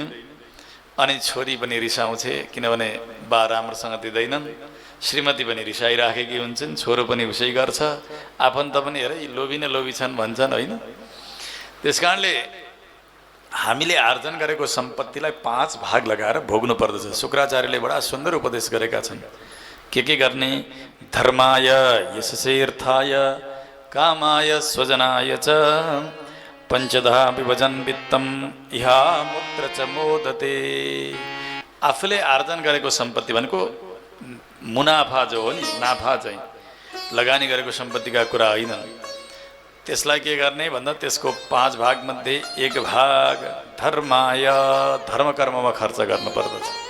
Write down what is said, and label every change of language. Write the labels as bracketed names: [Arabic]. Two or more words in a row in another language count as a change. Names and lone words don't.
[Nepali] अनि छोरी पनि रिसाउँछे, किनभने बा राम्रोसँग दिँदैनन्, श्रीमती पनि रिसाइराखेकी हुन्छन्, छोरो पनि उसै गर्छ, आफन्त पनि हेर लोभी न लोभी छन् भन्छन् होइन। त्यस कारणले हामीले आर्जन गरेको सम्पत्तिलाई 5 भाग लगाएर भोग्नु पर्दछ। शुक्राचार्यले बडा सुन्दर उपदेश गरेका छन्। के गर्ने? [Sanskrit] धर्माय यशसेर्थाय कामाय स्वजनाय च पञ्चधा विभजन वित्तम इहा मुत्र च मोदते। [Nepali] आफूले आर्जन गरेको सम्पत्ति भनेको मुनाफा जो हो नि, नाफा चाहिँ लगानी गरेको सम्पत्तिका कुरा होइन। त्यसलाई के गर्ने भन्दा त्यसको 5 भाग मध्ये 1 भाग धर्माय, धर्म कर्ममा खर्च गर्नु पर्दछ।